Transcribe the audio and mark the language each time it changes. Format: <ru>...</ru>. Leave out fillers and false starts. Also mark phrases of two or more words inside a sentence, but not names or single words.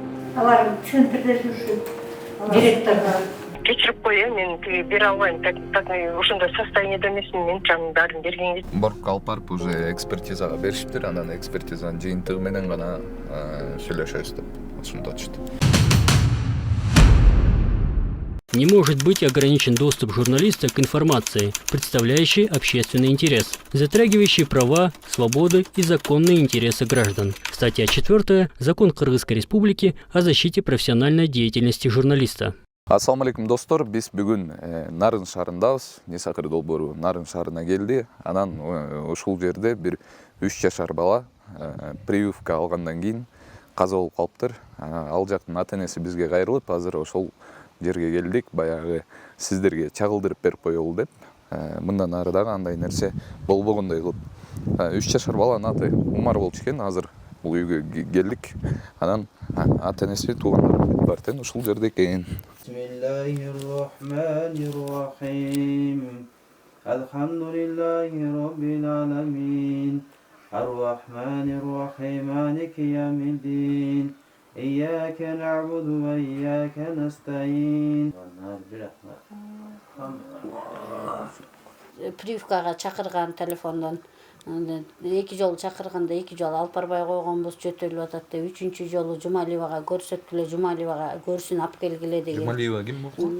<ky>Алар центрде жүрүшүп, директорго кечирип коеюн, мен тиги бере албайм, так ошондой состояниеде эмесмин, мен жанын баарын бергенге. Борбукка алып барып уже экспертизага беришиптир, анан экспертизанын жыйынтыгы менен гана сүйлөшөбүз деп ушунтатышты.</ky> <ru>Не может быть ограничен доступ журналиста к информации, представляющей общественный интерес, затрагивающей права, свободы и законные интересы граждан. Статья 4 Закон Кыргызской Республики о защите профессиональной деятельности журналиста.</ru> <ar>السلام عليكم</ar> <ky>достор, биз бүгүн Нарын шаарындабыз. Несакыр долбоору Нарын шаарына келди. Анан ушул жерде бир 3 жашар бала прививка алгандан кийин каза болуп калыптыр. Ал жактын ата-энеси бизге кайрылып, азыр ошол жерге келдик, баягы сиздерге чагылдырып берип коелу деп. Мындан ары дагы андай нерсе болбогондой кылып. 3 жашар баланын аты Умар болчу экен. Азыр бул үйгө келдик. Анан ата-энеси туугандары бар экен, ушул жерде экен.</ky> <ar>بسم الله الرحمن الرحيم. الحمد لله رب العالمين. الرحمن الرحيم مالك يوم الدين. إياك نعبد وإياك نستعين.</ar> <ky>Прививкага чакырган телефондон. Эки жолу чакырганда эки жолу алып барбай койгонбуз, жөтөлүп атат деп. Үчүнчү жолу Жумалиевага көрсөткүлө, Жумалиевага көрсүн алып келгиле деген. Жумалиева ким болду?</ky>